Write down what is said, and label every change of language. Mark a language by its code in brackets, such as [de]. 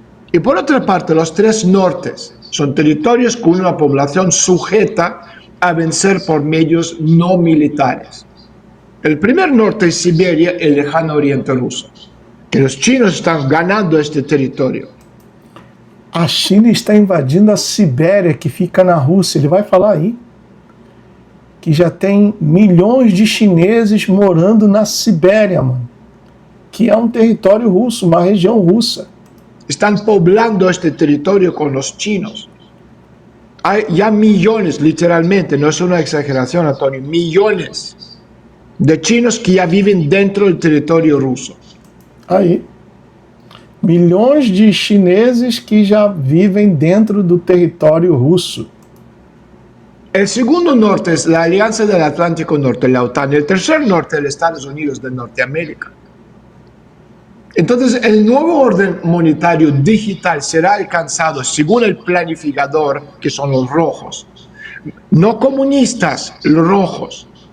[es] Y por otra parte, los 3 nortes son territorios con una población sujeta a vencer por medios no militares. El primer norte es Siberia, el lejano oriente ruso, que los chinos están ganando este territorio. [pt] A China está invadindo a Sibéria, que fica na Rússia. Ele vai falar aí que já tem milhões de chineses morando na Sibéria, mano, que é um território russo, uma região russa. [es] Están poblando este territorio con los chinos. Hay ya millones, literalmente, no es una exageración, Antonio, millones de chinos que ya viven dentro del territorio ruso. [pt] Aí, milhões de chineses que já vivem dentro do território russo. [es] El segundo norte es la Alianza del Atlántico Norte, la OTAN. El tercer norte es los Estados Unidos de Norteamérica. Entonces, el nuevo orden monetario digital será alcanzado, según el planificador, que son los rojos, no comunistas, los rojos,